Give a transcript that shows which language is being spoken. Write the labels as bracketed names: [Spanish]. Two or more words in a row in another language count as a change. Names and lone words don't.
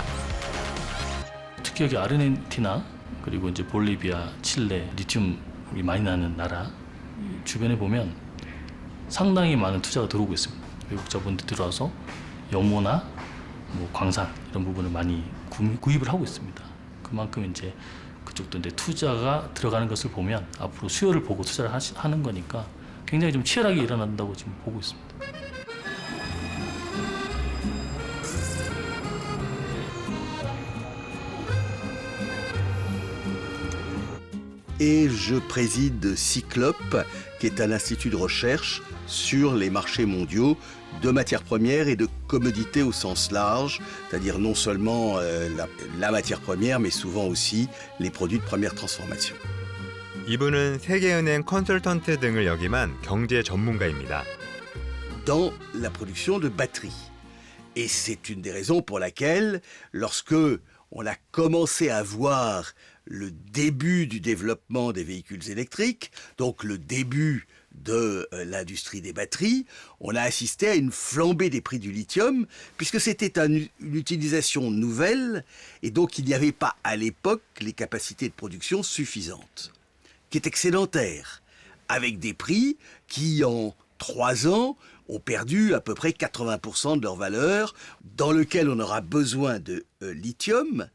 [Korean] 특히 여기 아르헨티나 그리고 이제 볼리비아, 칠레 리튬이 많이 나는 나라 주변에 보면 상당히 많은 투자가 들어오고 있습니다. 외국 자본들 들어와서 염호나 뭐 광산 이런 부분을 많이 구입을 하고 있습니다. 그만큼 이제 그쪽도 이제 투자가 들어가는 것을 보면 앞으로 수요를 보고 투자를 하는 거니까 굉장히 좀 치열하게 일어난다고 지금 보고 있습니다. [French] Et je préside Cyclope, qui est un institut de recherche sur les marchés mondiaux de matières premières et de commodités au sens large, c'est-à-dire non seulement la matière première, mais souvent aussi les produits de première transformation. [Korean] 이분은 세계은행 컨설턴트 등을 역임한 경제 전문가입니다. [French] Dans la production de batteries. Et c'est une des raisons pour laquelle, lorsque on a commencé à voir le début du développement des véhicules électriques, donc le début de l'industrie des batteries, on a assisté à une flambée des prix du lithium, puisque c'était une utilisation nouvelle, et donc il n'y avait pas à l'époque les capacités de production suffisantes, qui est excédentaire, avec des prix qui, en 3 ans, ont perdu à peu près 80% de leur valeur, dans lequel on aura besoin de lithium.